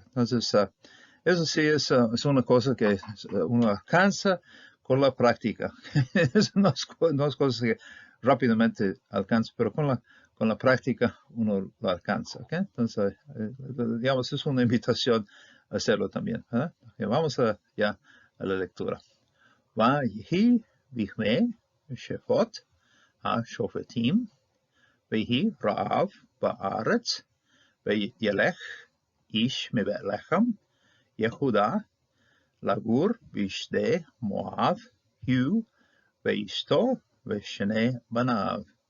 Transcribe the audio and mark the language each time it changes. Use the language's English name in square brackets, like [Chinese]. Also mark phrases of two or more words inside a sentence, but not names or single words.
[Spanish] Entonces, eso sí es una cosa que uno alcanza con la práctica. no es cosa que rápidamente alcanza, pero con la práctica uno lo alcanza. ¿Okay? Entonces, digamos, es una invitación a hacerlo también. Okay, vamos ya a la lectura. [Hebrew] ויהי בימי שפוט השופטים ויהי רעב בארץ וילך איש מבית לחם, יהודה, לגור בשדה מואב, הוא ואשתו ושני בניו.